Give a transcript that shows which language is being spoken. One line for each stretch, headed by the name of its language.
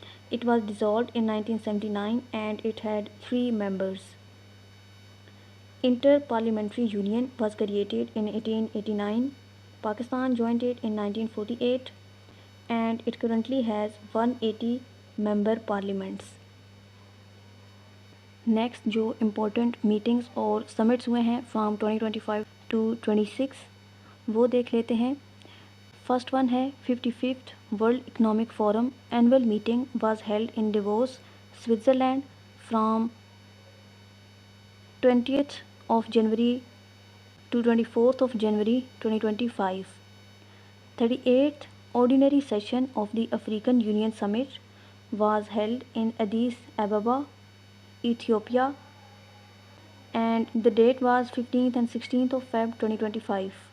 English: It was dissolved in 1979 and it had 3 members. Inter-Parliamentary Union was created in 1889. Pakistan joined it in 1948 and it currently has 180 member parliaments.
Urdu: Next جو important meetings اور summits ہوئے ہیں
English: from 2025 to 26
Urdu: وہ دیکھ لیتے ہیں.
English: First one ہے 55th world economic forum annual meeting was held in Davos Switzerland from 20th of January to 24th of January 2025. 38th ordinary session of the African Union Summit was held in Addis Ababa, Ethiopia, and the date was 15th and 16th of Feb 2025.